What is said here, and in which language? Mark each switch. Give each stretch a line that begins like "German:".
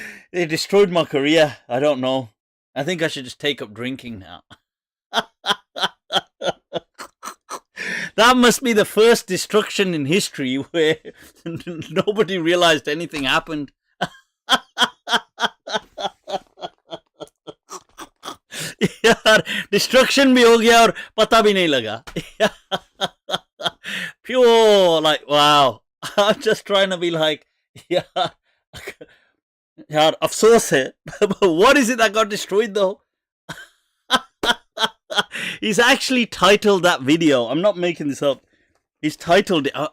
English: They destroyed my career. I don't know. I think I should just take up drinking now. That must be the first destruction in history where nobody realized anything happened.
Hindi: यार destruction भी हो गया और पता भी नहीं लगा.
English: Pure, like, wow. I'm just trying to be like,
Hindi: यार अफसोस है.
English: What is it that got destroyed though? He's actually titled that video. I'm not making this up. He's titled it.